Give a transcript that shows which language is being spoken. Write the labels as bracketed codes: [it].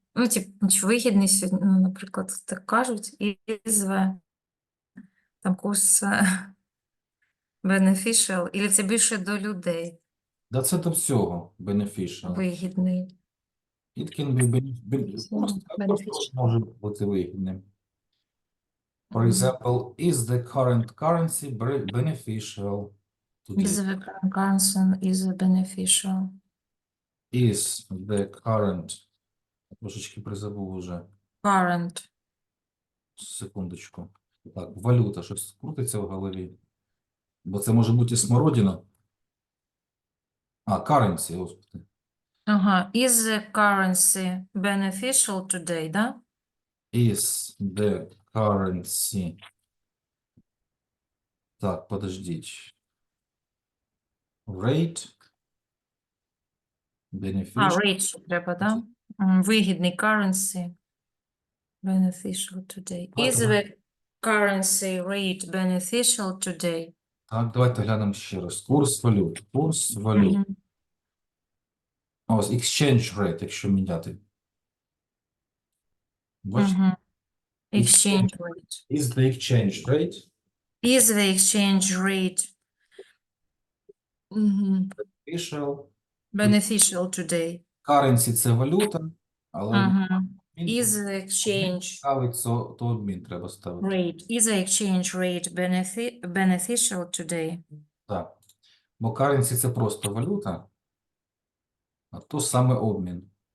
[uk] Ну, вигідний сьогодні, ну, наприклад, так кажуть, ізве. Там курс beneficial, і це більше до людей. Да це до всього beneficial. Вигідний. [en] It can be [uk] курс також [en] Beneficial. [uk] може бути вигідним. [en] For Мгм. example, is the current currency beneficial today? Is the currency is beneficial. Is the current, [uk] трошечки призабув уже, [en] Current. [uk] секундочку. Так, валюта, щось крутиться в голові. Бо це може бути і смородина. А, currency, господи. [en] Ага. Is the currency beneficial today, да? Is the currency. [uk] Так, подождіть. Rate. [en] Beneficial. [uk] Rate ще треба, да? [en] Вигідний currency beneficial today. Is the currency rate beneficial today? [uk] Так, давайте глянемо ще раз. Курс валют. Курс валют. Мгм. Ось, [en] exchange rate, [uk] якщо міняти. Бачите? [en] Мгм. Exchange rate. Is the exchange rate Is the exchange rate beneficial? beneficial today? [uk] Currency – це валюта, але [en] Is the exchange [uk] ставить, то обмін треба ставити. [en] rate, is the exchange rate beneficial today? [uk] Так. Бо currency – це просто валюта, а то саме обмін.